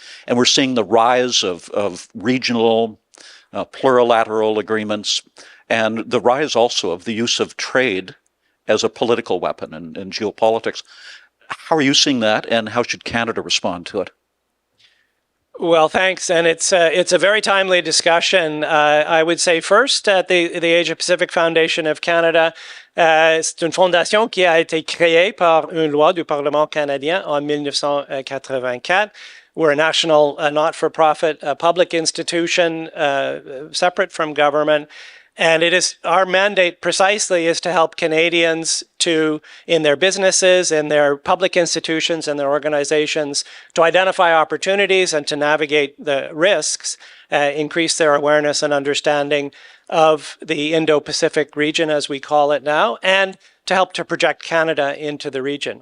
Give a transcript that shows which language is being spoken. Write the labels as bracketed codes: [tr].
[en] And we're seeing the rise of regional, plurilateral agreements, and the rise also of the use of trade as a political weapon in geopolitics. How are you seeing that, and how should Canada respond to it? Well, thanks, and it's a very timely discussion. I would say first, at the Asia Pacific Foundation of Canada, [fr] c'est une fondation qui a été créée par une loi du Parlement canadien en 1984. [en] We're a national, not-for-profit, public institution, separate from government. And it is our mandate precisely is to help Canadians to, in their businesses, in their public institutions, and their organizations, to identify opportunities and to navigate the risks, increase their awareness and understanding of the Indo-Pacific region, as we call it now, and to help to project Canada into the region.